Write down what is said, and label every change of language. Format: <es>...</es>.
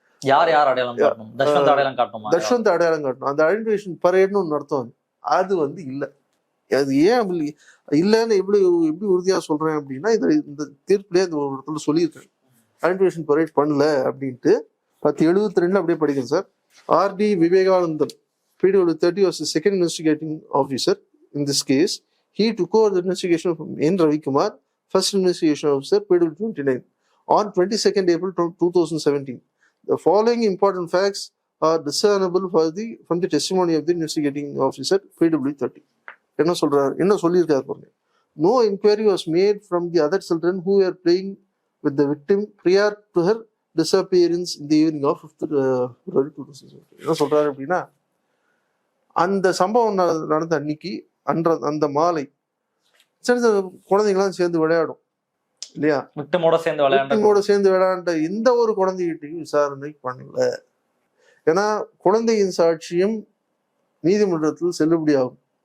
<ta>யார் அடையாளம் காட்டணும், தஷ்வந்த் அடையாளம் காட்டணும். அந்த ஐடென்டிஃபிகேஷன் பரேட்னு ஒன்று நடத்துவாங்க, அது வந்து இல்லை. அது ஏன் அப்படி இல்லைன்னு எப்படி உறுதியா சொல்றேன் அப்படின்னா, இந்த தீர்ப்புலேயே அந்த ஒரு இடத்துல சொல்லியிருக்கேன், ஐடென்டிஃபிகேஷன் பரேட் பண்ணல அப்படின்ட்டு. 1072 அப்படியே படிக்கிறேன் sir. R.D.</ta> <en>Vivekanandam, PW30 was the second investigating officer in this case. He took over the investigation from N. Ravikumar, first investigation officer, PW29, on 22nd April 2017. The following important facts are discernible from the testimony of the investigating officer, PW30.</en> <ta>என்ன சொல்றாரு, என்ன சொல்லியிருக்காரு பாருங்க.</ta> <en>No inquiry was made from the other children who were playing with the victim prior to her disappearance in the evening of 5th February 2017.</en> <ta>என்ன சொல்றாரு அப்படின்னா, அந்த சம்பவம் நடந்த அன்னைக்கு அந்த மாலை சின்ன சின்ன குழந்தைங்களாம் சேர்ந்து விளையாடும் இல்லையா, விக்டிமோட சேர்ந்து விளையாண்ட எந்த ஒரு குழந்தைகிட்டையும் விசாரணை பண்ணல. ஏன்னா குழந்தையின் சாட்சியம் நீதிமன்றத்தில் செல்லுபடியாகும்.</ta>